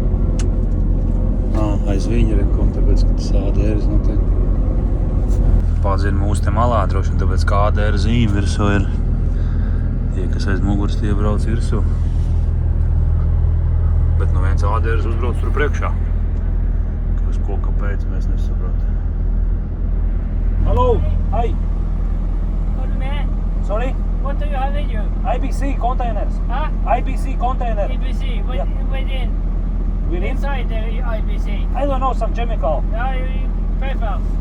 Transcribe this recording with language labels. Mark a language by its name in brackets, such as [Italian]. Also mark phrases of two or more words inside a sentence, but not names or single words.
[Latvian] Aiz viņa ir, tāpēc, ka tas ADRs notiek. Padzina mūsu te malā droši, un tāpēc kā ADR zīme virsū ir. Tie, kas aiz muguras, tie brauc virsū. Bet nu viens ADRs uzbrauc tur priekšā. Kas ko, kāpēc, mēs nesaprotam. [English] Hello! Hi! What man? Sorry? What do you have in you? IBC containers. Huh? IBC container. IBC? Yeah. Within? Within? Inside the IBC? I don't know, some chemical. Paper.